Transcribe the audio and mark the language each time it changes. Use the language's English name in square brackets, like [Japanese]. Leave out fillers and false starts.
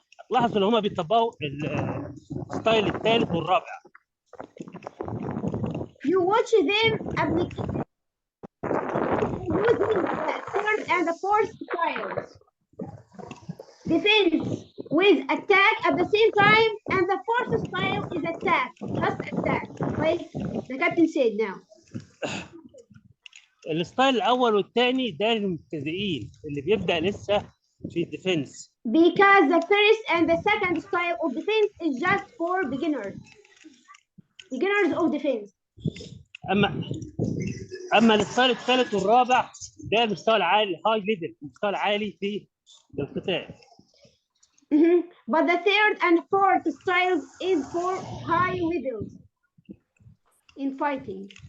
[Arabic] لاحظوا ان هم بيطبقوا الستايل الثالث والرابع. [English] You watch them using the third and the fourth styles. Defense with attack at the same time, and the fourth style is attack, just attack, like the captain said now. [Arabic] الستايل الاول والثاني ده للمبتدئين اللي بيبدا لسه في الديفنس. [English] Because the first and the second style of defense is just for beginners of defense. [Arabic] اما الستايل الثالث والرابع ده المستوى العالي، هاي ليفل، المستوى العالي في القتال. [English] But the third and fourth styles is for high levels in fighting.